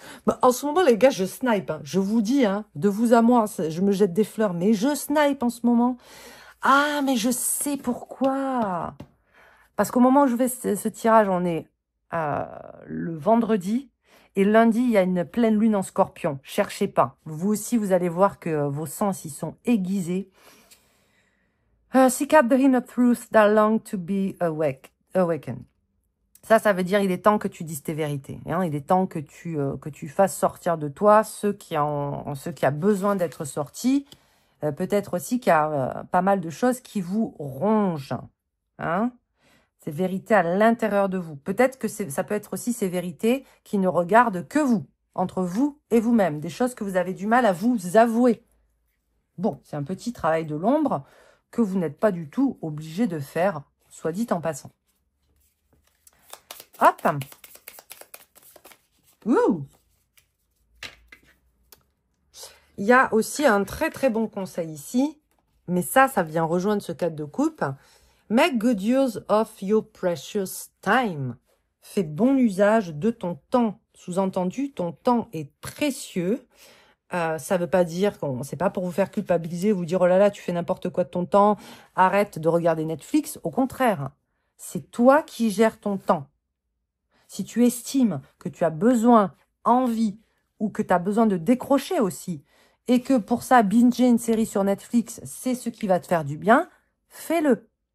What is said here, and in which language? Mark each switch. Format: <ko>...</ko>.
<fr>Bah, en ce moment, les gars, je snipe. Hein. Je vous dis, hein, de vous à moi, je me jette des fleurs, mais je snipe en ce moment. Ah, mais je sais pourquoi. Parce qu'au moment où je fais ce tirage, on est le vendredi. Et lundi, il y a une pleine lune en scorpion. Cherchez pas. Vous aussi, vous allez voir que vos sens, ils sont aiguisés.</fr> <en>Seek out the inner truth that long to be awakened.</en> <fr>Ça veut dire il est temps que tu dises tes vérités. Hein, il est temps que tu fasses sortir de toi ce qui a besoin d'être sorti. Peut-être aussi qu'il y a pas mal de choses qui vous rongent. Hein. Ces vérités à l'intérieur de vous. Peut-être que ça peut être aussi ces vérités qui ne regardent que vous, entre vous et vous-même. Des choses que vous avez du mal à vous avouer. Bon, c'est un petit travail de l'ombre que vous n'êtes pas du tout obligé de faire, soit dit en passant. Hop. Ouh. Il y a aussi un très très bon conseil ici, mais ça vient rejoindre ce cadre de coupe.</fr> <en>Make good use of your precious time.</en> <fr>Fais bon usage de ton temps. Sous-entendu, ton temps est précieux. Ça ne veut pas dire c'est pas pour vous faire culpabiliser, vous dire oh là là, tu fais n'importe quoi de ton temps, arrête de regarder Netflix. Au contraire, c'est toi qui gères ton temps. Si tu estimes que tu as besoin, envie, ou que tu as besoin de décrocher aussi, et que pour ça, binger une série sur Netflix, c'est ce qui va te faire du bien, fais-le.</fr>